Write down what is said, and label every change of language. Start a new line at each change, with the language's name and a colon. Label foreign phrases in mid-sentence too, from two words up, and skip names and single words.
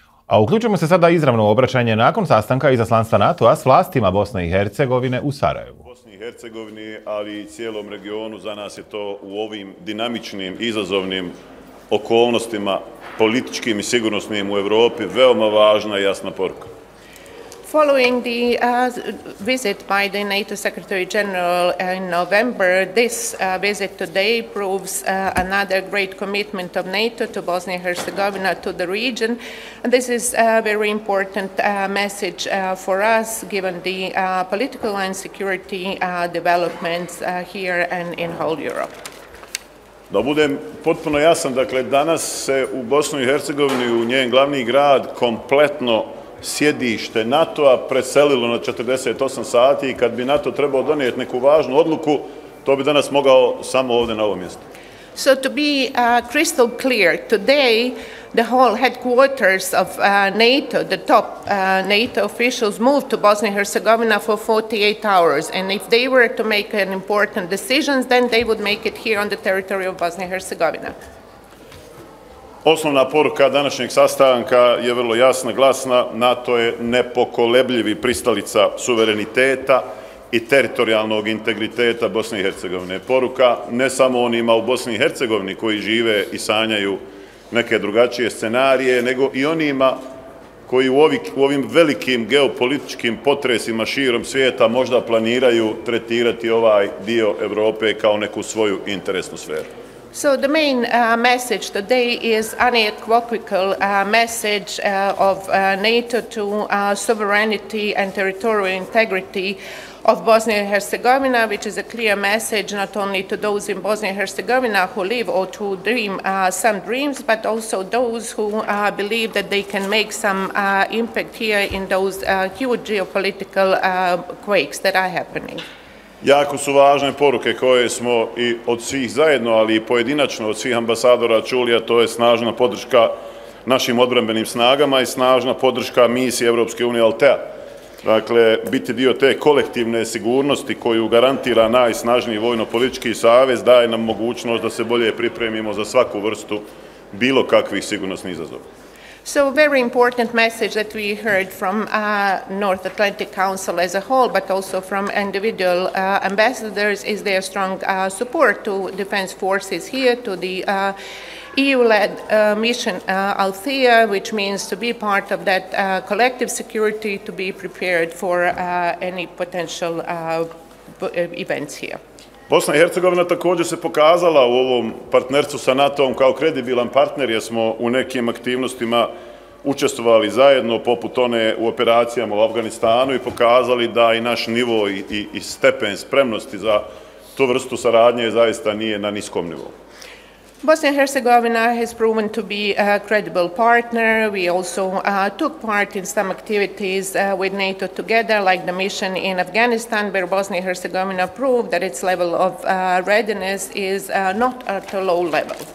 Bosnian: A uključujemo se sada izravno u obraćanje nakon sastanka izaslanstva NATO-a s vlastima Bosne i Hercegovine u Sarajevu. U Bosni i Hercegovini, ali i cijelom regionu, za nas je to u ovim dinamičnim, izazovnim okolnostima, političkim i sigurnosnim u Europi, veoma važna i jasna poruka.
English: Following the visit by the NATO Secretary General in November, this visit today proves another great commitment of NATO to Bosnia and Herzegovina, to the region. And this is a very important message for us, given the political and security developments here and in whole Europe.
Bosnian: Da budem potpuno jasan, dakle, danas se u Bosnu i Hercegovini, u njen glavni grad, kompletno sjedište NATO-a preselilo na 48 sati i kad bi NATO trebao donijeti neku važnu odluku, to bi danas mogao samo ovdje na ovom mjestu.
English: So to be crystal clear, today the whole headquarters of NATO, the top NATO officials moved to Bosnia and Herzegovina for 48 hours. And if they were to make an important decisions, then they would make it here on the territory of Bosnia and Herzegovina.
Bosnian: Osnovna poruka današnjeg sastanka je vrlo jasna, glasna. NATO je nepokolebljivi pristalica suvereniteta i teritorijalnog integriteta Bosne i Hercegovine. Poruka ne samo onima u Bosni i Hercegovini koji žive i sanjaju neke drugačije scenarije, nego i onima koji u ovim velikim geopolitičkim potresima širom svijeta možda planiraju tretirati ovaj dio Europe kao neku svoju interesnu sferu.
English: So the main message today is unequivocal message of NATO to sovereignty and territorial integrity of Bosnia and Herzegovina, which is a clear message not only to those in Bosnia and Herzegovina who live or to dream some dreams, but also those who believe that they can make some impact here in those huge geopolitical quakes that are happening.
Bosnian: Jako su važne poruke koje smo i od svih zajedno, ali i pojedinačno od svih ambasadora čuli, a to je snažna podrška našim odbrambenim snagama i snažna podrška misiji Europske unije Altea. Dakle, biti dio te kolektivne sigurnosti koju garantira najsnažniji vojno-politički savez daje nam mogućnost da se bolje pripremimo za svaku vrstu bilo kakvih sigurnosnih izazova.
English: So a very important message that we heard from North Atlantic Council as a whole, but also from individual ambassadors, is their strong support to defense forces here, to the EU-led mission Althea, which means to be part of that collective security, to be prepared for any potential events here.
Bosnian: Bosna i Hercegovina također se pokazala u ovom partnerstvu sa NATO-om kao kredibilan partner, jer smo u nekim aktivnostima učestvovali zajedno, poput one u operacijama u Afganistanu, i pokazali da i naš nivo i stepen spremnosti za tu vrstu saradnje zaista nije na niskom nivou.
English: Bosnia and Herzegovina has proven to be a credible partner. We also took part in some activities with NATO together, like the mission in Afghanistan, where Bosnia and Herzegovina proved that its level of readiness is not at a low level.